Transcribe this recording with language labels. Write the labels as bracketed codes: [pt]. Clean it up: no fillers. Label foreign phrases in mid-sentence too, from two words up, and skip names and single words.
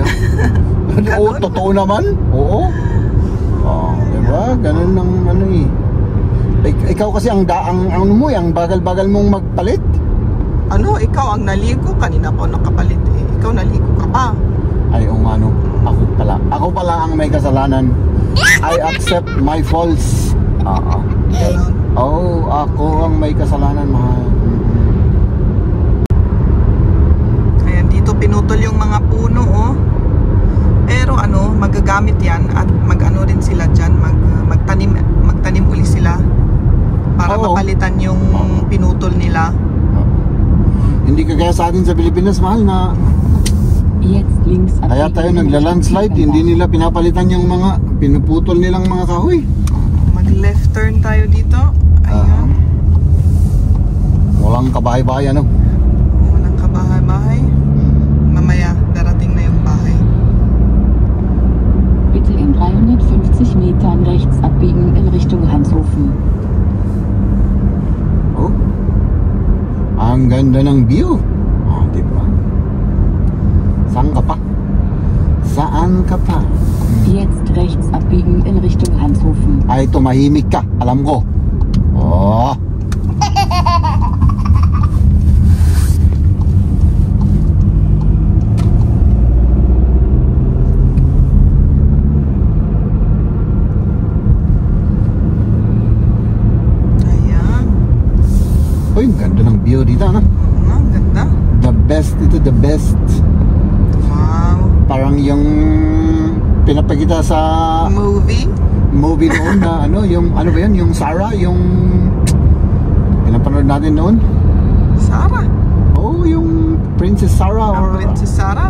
[tl] Oo, totoo naman. Oo. Diba? Ganun ang ano eh. Ikaw kasi ang bagal-bagal mong magpalit. Ano, ikaw ang naligo. Kanina pa nakapalit eh. Ikaw naligo ka pa. Ay, ano, ako pala ang may kasalanan. [en] I accept my faults. [tl] Ganon. Oh, ako ang may kasalanan, mahal. Ayan, dito pinutol yung mga puno, oh. Pero ano, magagamit yan at mag-ano rin sila dyan, magtanim uli sila para Oo. mapalitan yung pinutol nila. Hindi kagaya sa atin sa Pilipinas, mahal, na kaya tayo nagla-landslide, hindi nila pinapalitan yung mga pinuputol nilang mga kahoy. Mag-left turn tayo dito. Ayan. Walang kabahay-bahay, ano? Walang kabahay-bahay. Mamaya, darating na yung bahay. [de] Bitte in 350 Metern rechts abbiegen in Richtung Hanshofen. [tl] Oh. Ang ganda ng view. Diba? Saan ka pa? Saan ka pa? [de] Jetzt rechts abbiegen in Richtung Hanshofen. [tl] Ay, tumahimik ka. Alam ko. Oh. Ayan. Uy, ang ganda ng view dito, ano? Oo nga, ang ganda. [en] The best [tl] ito, [en] the best. [tl] Wow. Parang yung pinapakita sa movie noon na ano, yung ano ba yan, yung Sarah, yung pinapanood natin noon. Sarah. Oh, yung Princess Sarah Ang Princess Sarah.